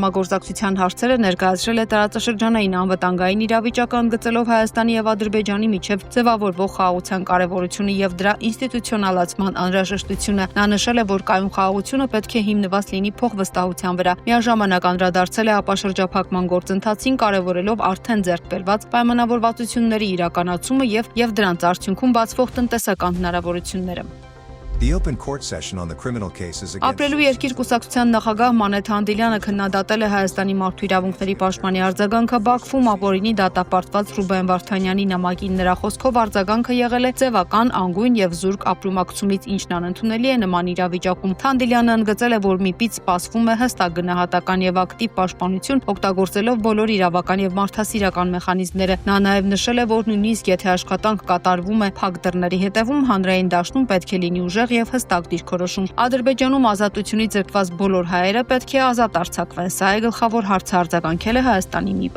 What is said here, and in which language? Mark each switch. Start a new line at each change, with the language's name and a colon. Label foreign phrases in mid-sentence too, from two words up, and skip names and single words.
Armenian: համագործակցության հարցերը, ներկայացրել է տարածաշրջանային անվտանգային իրավիճակը, ընդգծելով Հայաստանի եւ Ադրբեջանի միջև ձևավորվող խաղաղության կարեւորությունը եւ դրա ինստիտուցիոնալացման անհրաժեշտությունը։ Նա նշել է, որ կայուն խաղաղությունը պետք է հիմնված լինի փոխվստահության վրա։ Միաժամանակ անդրադարձել է ապաշրջափակման գործընթացին, կարևորելով արդեն ձեռք բերված պայմանավորվածությունների իրականացումը եւ դրանց արդյունքում բացվող տնտեսական հնարավորությունները։
English: The open court session on the criminal cases against
Armenian: Ապրելու երկիր կուսակցության նախագահ Մանեթ Հանդիլյանը քննադատել է Հայաստանի մարդու իրավունքների պաշտպանի արձագանքը Բաքվում ապօրինի դատապարտված Ռուբեն Վարդանյանի նամակին։ Նրա խոսքով արձագանքը եղել է ձևական, անգույն եւ զուրկ ապրումակցումից, ինչն անընդունելի է նման իրավիճակում։ Հանդիլյանը ընդգծել է, որ ՄԻՊ-ից սպասվում է հստակ գնահատական եւ ակտիվ պաշտպանություն, օգտագործելով բոլոր իրավական եւ մարդասիրական մեխանիզմները։ Նա նաեւ նշել է, որ նույնիսկ եթե աշխատանք կատարվում է փակ դռների հետևում, հանրային դաշտում պետք է լինի ուժեղ եւ հստակ դիրքորոշում։ Ադրբեջանում ազատությունից զրկված բոլոր հայերը պետք է ազատ արձակվեն։ Սա է գլխավոր հարցը, արձագանքել է Հայաստանի ՄԻՊ-ը։